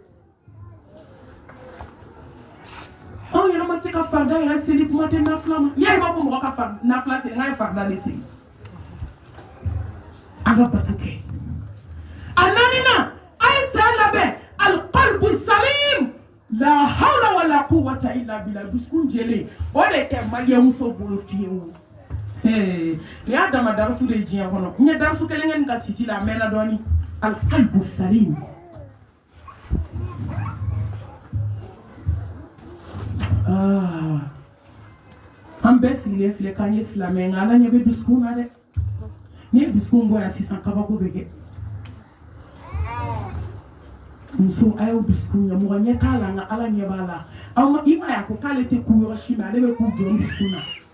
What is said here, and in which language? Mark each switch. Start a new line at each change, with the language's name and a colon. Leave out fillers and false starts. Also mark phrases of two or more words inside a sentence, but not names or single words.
Bambara: anw yɛrɛ ma se ka farida yɛrɛ seli kuma tɛ nafila ma n'i y'a ye b'a fɔ mɔgɔ ka nafila seli n'a ye farida de seli an ka bato kɛ a 4nan a ye saya labɛn
Arabic: القلب السليم لا حول ولا قوة إلا بالله
Bambara: dusukun jɛlen o de tɛ maliyɛnmuso bolo fiyewu nin y'a dama darasu de ye diɲɛ kɔnɔ n ye darasu kelen kɛ nin ka siti la a mɛnna dɔɔni
Arabic: القلب السليم
Bambara: an bɛɛ sigilen filɛ k'an ye silamɛ nka ala ɲɛ bɛ dusukun na dɛ ni ye dusukun bɔ yan sisan kabako bɛ kɛ muso a y'o dusukun ye mɔgɔ ɲɛ t'a la nka ala ɲɛ b'a la aw ma i ma ye a ko k'ale tɛ ku yɔrɔ si mɛ ale bɛ k'u jɔ dusukun na